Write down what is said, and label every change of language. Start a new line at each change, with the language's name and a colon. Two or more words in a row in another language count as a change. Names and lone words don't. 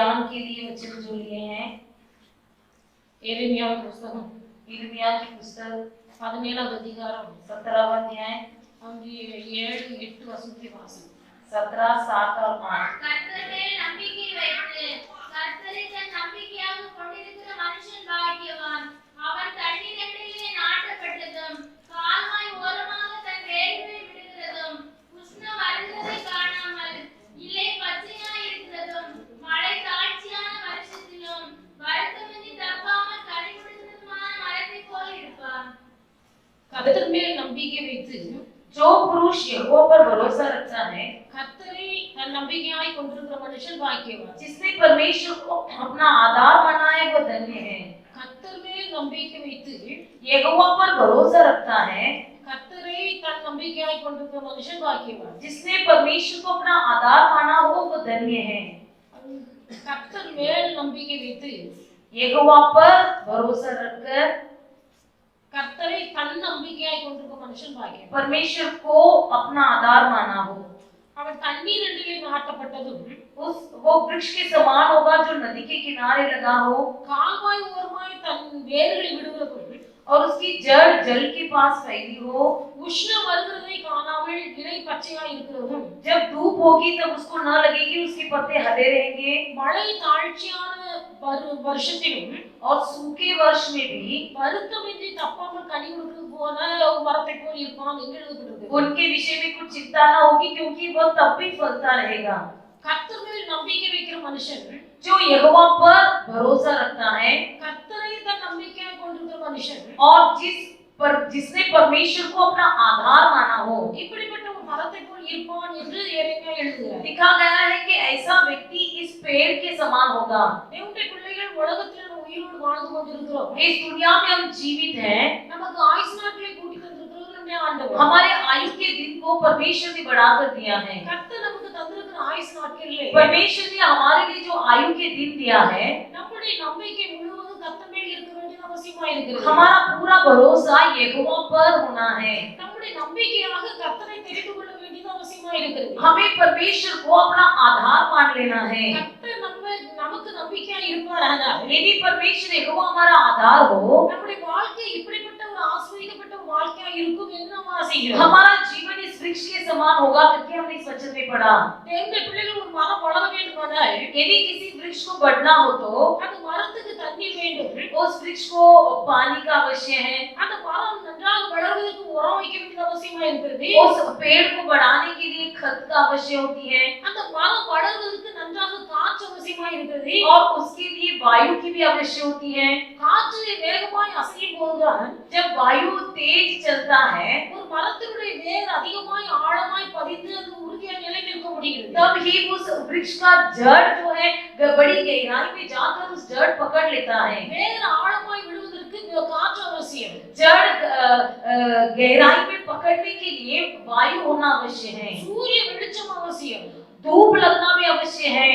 Hindi: के लिए वचन जो लिए हैं
Tamil: எரேமியா புத்தகம்
Hindi: यिर्मयाह की पुस्तक
Tamil: 17வது அதிகாரம்
Hindi: 17वां अध्याय
Tamil: அங்கே 7-8 வசனத்தை வாசி.
Hindi: 17, 7 और 8।
Tamil: கர்த்தர் மேல் நம்பிக்கை வைத்து கர்த்தரை தன் நம்பிக்கையாக கொண்டிருக்கிற மனுஷன் பாக்கியவான். அவன் தண்ணீரிலே நாட்டப்பட்டதும் கால்வாய் ஓரமாக தன் வேர்களை விடுகிறதும் உஷ்ண வருகிறதை காணாமல் இலை பச்சையாய் இருக்கிறதும் மழை தாழ்ச்சியான வருஷத்திலும் வருத்தமின்றி தப்பாமல் கனி கொடுக்கிறதுமான மரத்தைப் போல் இருப்பான். கர்த்தர் மேல் நம்பிக்கை வைத்து
Hindi: जो पुरुष यहोवा पर भरोसा रखता है,
Tamil: கர்த்தரை தன் நம்பிக்கையாய் கொண்டிருக்கிற மனுஷன் பாக்கியவான்.
Hindi: जिसने परमेश्वर को अपना आधार माना है वो धन्य है।
Tamil: கர்த்தர் மேல் நம்பிக்கை வைத்து
Hindi: यहोवा पर भरोसा रखता है,
Tamil: கர்த்தரை தன் நம்பிக்கையாய் கொண்டிருக்கிற மனுஷன் பாக்கியவான்.
Hindi: जिसने परमेश्वर को अपना आधार माना हो वो धन्य है।
Tamil: கர்த்தர் மேல் நம்பிக்கை வைத்து
Hindi: यहोवा पर भरोसा रखकर
Tamil: கர்த்தரை தன் நம்பிக்கையாய் கொண்டிருக்கிற மனுஷன் பாக்கியவான்.
Hindi: परमेश्वर को अपना आधार माना हो,
Tamil: அவன் தண்ணீர் நடுவே நாட்டப்பட்டதும்
Hindi: वो वृक्ष के समान होगा जो नदी के किनारे लगा हो
Tamil: கால்வாய் ஓரமாய் தன் வேர்களை விடுகிறதும்
Hindi: और उसकी जड़ जल के पास फैली हो।
Tamil: உஷ்ணம் வருகிறதை காணாமல் இலை பச்சையாய் இருக்கிறதும்
Hindi: जब धूप होगी तब उसको न लगेगी उसके पत्ते हरे रहेंगे,
Tamil: மழை தாழ்ச்சியான வருஷத்திலும்
Hindi: और सूखे वर्ष में भी
Tamil: வருத்தமின்றி தப்பாமல் கனி கொடுக்கிறது போல ஒரு மரத்தை போல் இருப்பான் என்று எழுதப்பட்டிருக்கு.
Hindi: उनके विषय में कुछ चिंता न होगी क्योंकि वो तब भी फलता रहेगा।
Tamil: கர்த்தர் மேல் நம்பிக்கை வைக்கிற மனுஷன்
Hindi: जो यहोवा पर भरोसा रखता है
Tamil: கர்த்தரை தன் நம்பிக்கையாய் கொண்டிருக்கிற மனுஷன்
Hindi: और जिसने परमेश्वर को अपना आधार माना हो,
Tamil: இப்படிப்பட்ட ஒரு மரத்தை போல் இருப்பான் என்று எரேமியா எழுதுகிறார்.
Hindi: लिखा गया है कि ऐसा व्यक्ति इस पेड़ के समान होगा।
Tamil: தேவனுடைய பிள்ளைகள் உலகத்தில் நம்ம உயிரோடு வாழ்ந்து கொண்டிருக்கிறோம்.
Hindi: इस दुनिया में हम जीवित हैं,
Tamil: நமக்கு ஆயுசு நாட்களை கூட்டி தந்திருக்கிறது நம்முடைய ஆண்டவர்.
Hindi: हमारे आयु के दिन को परमेश्वर ने बढ़ाकर दिया है।
Tamil: கர்த்தர் நமக்கு தந்திருக்கிற ஆயுசு நாட்களிலே
Hindi: परमेश्वर ने हमारे लिए जो आयु के दिन दिया है,
Tamil: நம்முடைய நம்பிக்கை முழுவதும் கர்த்தர் மேல் இருக்க வேண்டியது அவசியமாய் இருக்கிறது.
Hindi: हमारा पूरा भरोसा यहोवा पर होना है।
Tamil: நம்முடைய நம்பிக்கையாக கர்த்தரை தெரிந்து கொள்ள வேண்டியது அவசியமாய் இருக்கிறது.
Hindi: हमें परमेश्वर को अपना आधार मान लेना है।
Tamil: கர்த்தர் நமக்கு நம்பிக்கையாய் இருப்பாரானால்
Hindi: यदि परमेश्वर यहोवा हमारा आधार हो,
Tamil: நம்முடைய வாழ்க்கை இப்படிப்பட்ட ஒரு ஆசீர்வதிக்கப்பட்ட ஒரு வாழ்க்கையாய் இருக்கும் என்று நாம் ஆசைக்கிறோம்.
Hindi: हमारा जीवन इस वृक्ष के समान होगा करके हमने इस वचन में पढ़ा।
Tamil: தேவனுடைய பிள்ளைகள் ஒரு மரம் வளர வேண்டுமானால்
Hindi: यदि किसी वृक्ष को बढ़ना हो तो
Tamil: அந்த மரத்துக்கு தண்ணீர் வேண்டும்.
Hindi: उस वृक्ष को पानी का आवश्यक है।
Tamil: அந்த மரம் நன்றாக வளர்வதற்கு உரம் வைக்க வேண்டியது அவசியமாய் இருக்கிறது.
Hindi: उस पेड़ को बढ़ाने के लिए खत का आवश्यक होती है
Tamil: அந்த மரம் வளர்வதற்கு நன்றாக காற்று அவசியமாய் இருக்கிறது.
Hindi: और उसके लिए वायु की भी आवश्यक होती है।
Tamil: காற்று வேகமாய் அசையும் போதுதான்
Hindi: जब वायु तेज चलता है
Tamil: ஒரு மரத்தினுடைய வேர் அதிகமாய் ஆழமாய் பதிந்து அது உறுதியாக நிலை நிற்க முடிகிறது.
Hindi: तब ही उस वृक्ष का जड़ जो है बड़ी गहराई में जाकर उस जड़ पकड़ लेता है।
Tamil: வேர் ஆழமாய் விடுவதற்கு காற்று அவசியம்.
Hindi: जड़ गहराई में पकड़ने के लिए वायु होना आवश्यक है।
Tamil: சூரிய வெளிச்சம் அவசியம்.
Hindi: धूप लगना भी आवश्यक है।